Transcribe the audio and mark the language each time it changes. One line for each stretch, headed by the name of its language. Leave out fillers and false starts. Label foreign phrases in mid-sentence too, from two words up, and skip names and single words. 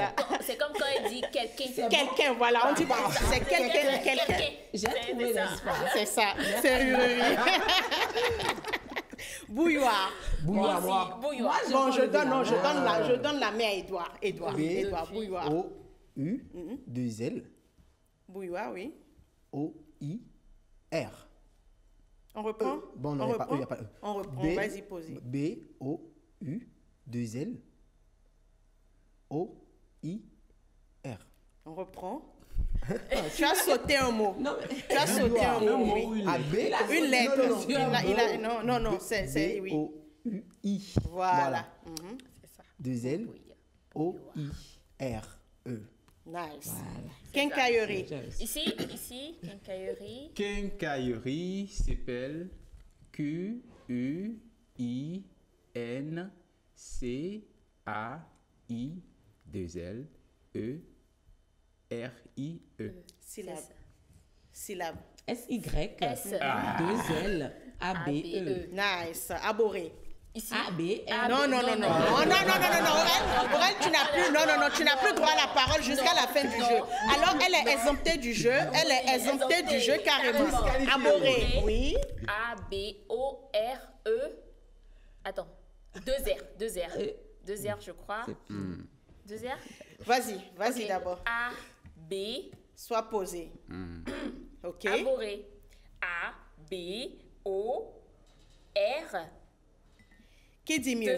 French: c'est comme quand il dit quelqu'un. Quelqu'un, voilà, on dit pas, c'est quelqu'un. J'ai trouvé, n'est-ce pas? C'est ça, serrurerie. Bouilloire. Bouilloire. Bon, je donne la main à Édouard. Édouard, bouilloire. O-U-2-L Bouilloire, oui. O-I-R. On reprend? Bon, non, il n'y a pas E. On reprend, vas-y, posez. B-O-U-2-L O-I-R. On reprend. Tu as sauté un mot. Tu as sauté un mot, oui. Une lettre. Non, c'est, oui. O-U-I. Voilà. C'est ça. 2L O-I-R-E. Nice. Quincaillerie. Ici, quincaillerie. Quincaillerie s'appelle Q-U-I-N-C-A-I-2-L-E-R-I-E. Syllabe. S-Y-2-L-A-B-E. Nice. Aboré. Ici. A-B-R. Non. Aurel, tu n'as plus, tu n'as plus droit à la parole jusqu'à la fin du jeu. Alors, elle est exemptée du jeu. Elle est exemptée du jeu carrément. Aboré. Oui. A-B-O-R-E. Attends. 2 R, 2 R. 2 R, je crois. 2 R. Vas-y d'abord. A, B. Sois posé. OK. Aboré. A, B, O, R. Qui dit mieux?